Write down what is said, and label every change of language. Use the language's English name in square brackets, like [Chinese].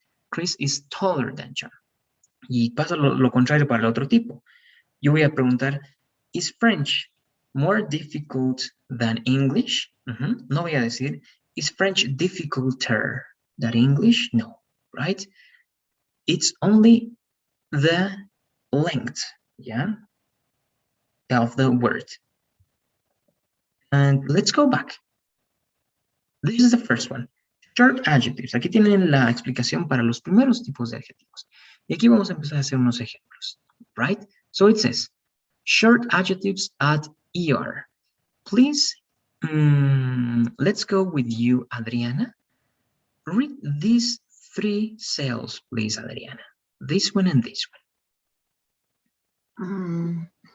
[English] Chris is taller than John. [Spanish] Y pasa lo contrario para el otro tipo. Yo voy a preguntar, [English] is French more difficult than English? [Spanish] No voy a decir, [English] is French difficulter than English? No, right? It's only the length, yeah, of the word. And let's go back. This is the first one. Short adjectives. [Spanish] Aquí tienen la explicación para los primeros tipos de adjetivos. Y aquí vamos a empezar a hacer unos ejemplos, right? [English] So it says, short adjectives add er. Please, let's go with you, Adriana. Read these 3 cells, please, Adriana. This one and this one.